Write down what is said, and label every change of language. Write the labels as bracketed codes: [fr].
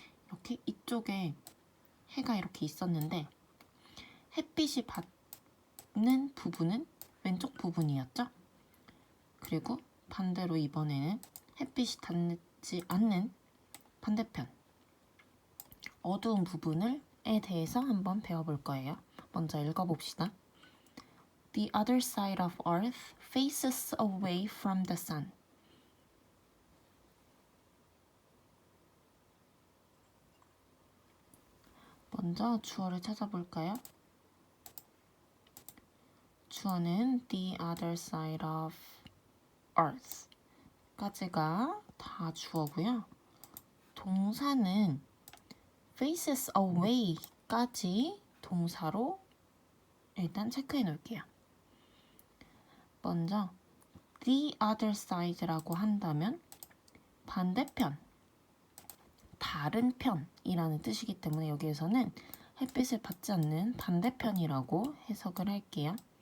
[ko] 이렇게 이쪽에 해가 이렇게 있었는데 햇빛이 받는 부분은 왼쪽 부분이었죠? 그리고 반대로 이번에는 햇빛이 닿지 않는 반대편 어두운 부분에 대해서 한번 배워볼 거예요. 먼저 읽어봅시다. [en] The other side of Earth faces away from the sun. [ko] 먼저 주어를 찾아볼까요? 주어는 [en] the other side of Earth [ko] 까지가 다 주어고요. 동사는 [en] faces away [ko] 까지 동사로 일단 체크해 놓을게요. 먼저 [en] the other side [ko] 라고 한다면 반대편, 다른 편이라는 뜻이기 때문에 여기에서는 햇빛을 받지 않는 반대편이라고 해석을 할게요.